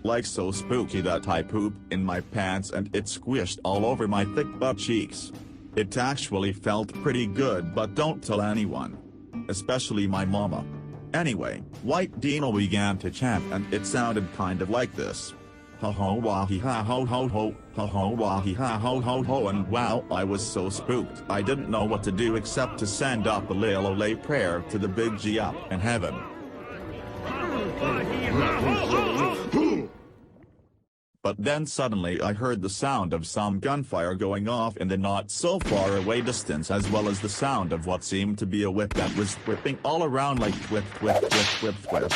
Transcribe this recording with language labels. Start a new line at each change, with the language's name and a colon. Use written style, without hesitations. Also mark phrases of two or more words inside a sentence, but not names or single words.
English: Like so spooky that I pooped in my pants and it squished all over my thick butt cheeks. It actually felt pretty good, but don't tell anyone. Especially my mama. Anyway, White Dino began to chant and it sounded kind of like this. Ho ho wahi ha ho ho ho, ho ho wahi ha ho ho ho, and wow, I was so spooked I didn't know what to do except to send up a lay prayer to the big G up in heaven. But then suddenly I heard the sound of some gunfire going off in the not so far away distance, as well as the sound of what seemed to be a whip that was whipping all around like whip whip whip whip whip.